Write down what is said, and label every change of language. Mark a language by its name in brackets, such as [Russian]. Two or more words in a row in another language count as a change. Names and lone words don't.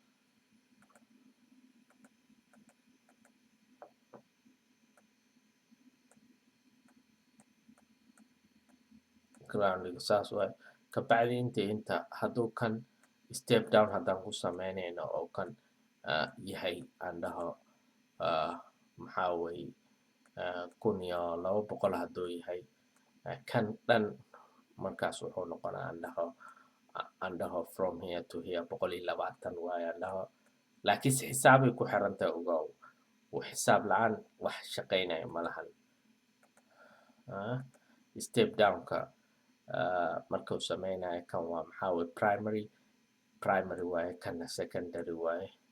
[Somali] Groundiga saas waay. Kabacdi inta hadduu kan [English] step down [Somali] haddaan ku sameynayno oo kan yahay aan dhaho maxaa weeye 1200 hadduu yahay, kan dhan markaas wuxuu noqonaa aan dhaho [English] from here to here [Somali] 120 waaye aan dhaho. Laakiinse xisaabay ku xirantahay ogow. Xisaab la'aan wax shaqaynaya ma lahan. [English] Step downka [Somali] markuu sameynayo kan waa maxaa weeye primary waaye, kanna secondary waaye.